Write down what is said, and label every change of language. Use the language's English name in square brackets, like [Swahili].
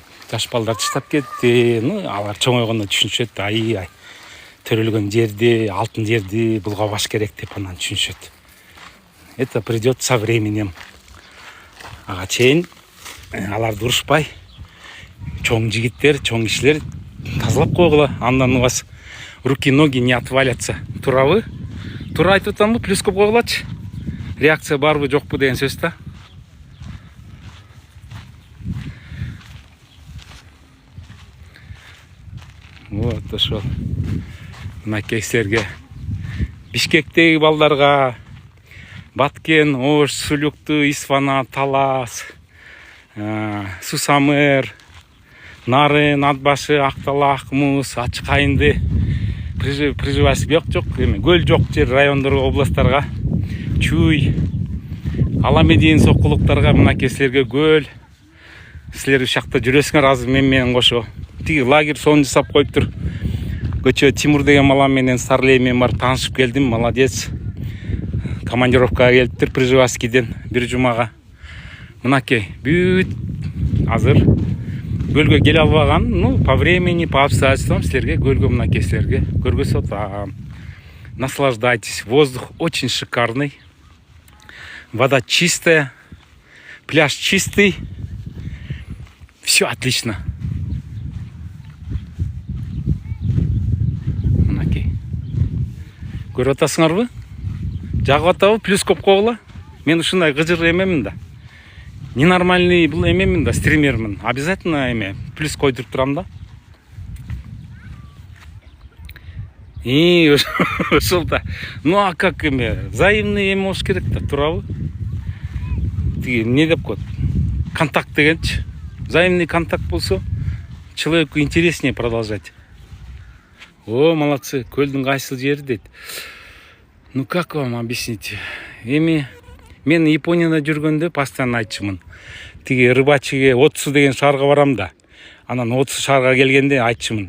[Kyrgyz] Жаш балдар тыштап кетти. Алар чоңойгондо түшүнүшөт. Ай. Төрөлгөн жерди, алтын жерди булгабаш керек деп анан түшүнүшөт. [Russian] Это придет со временем. [Kyrgyz] Ага чейин аларды урушпай, чоң жигиттер, чоң кишилер тазалап койгула. Андан [Russian] у вас руки-ноги не отвалятся. [Kyrgyz] Турабы? Тура айтып атамбы? Плюс көп койгулачы. Реакция барбы, жокпу деген сөз да. Вот ошол. Мынакей силерге Бишкектеги балдарга Баткен, Ош, Сулюкту, Исфана, Талас, Сусамыр, Нарын, Атбашы, Акталак, Муз, Ачык Айынды приживайсы бияк жок, көл жок жер райондорго, областтарга, Чуй, Аламедин сокулуктарга мынакей силерге көл. Силер ушакта жүрөсүңөр азыр менен кошо. Тиги лагерь сонун жасап коюптур. Көчө Тимур деген балам менен Старлей менен барып таанышып келдим, молодец. Командировкага келиптир Приживайскийден бир жумага. Мынакей бүт азыр көлгө келе албаган, [Russian] по времени, по обстоятельствам [Kyrgyz] силерге көлгө мынакей силерге көргөзүп атам. [Russian] Наслаждайтесь, воздух очень шикарный. Вода чистая, пляж чистый. Все отлично. [Kyrgyz] Көрүп атасыңарбы? Жагып атабы? Плюс көп койгула. Мен ушундай гыжыр эмемин да. Ненормальный бул эмемин да, стримермин. Обязательно эме плюс койдуруп турам да. Ошол да. А как эме? Взаимный эме болуш керек да, турабы? Тиги эмне деп коет? Контакт дегенчи. Взаимный контакт болсо, [Russian] человеку интереснее продолжать. О, молодцы, [Kyrgyz] көлдүн кайсыл жери дейт. [Russian] Как вам объяснить? [Kyrgyz] Мен Японияда жүргөндө постоянно айтчумун. Тиги рыбачыге 30 деген шаарга барам да. Анан 30 шаарга келгенде айтчумун.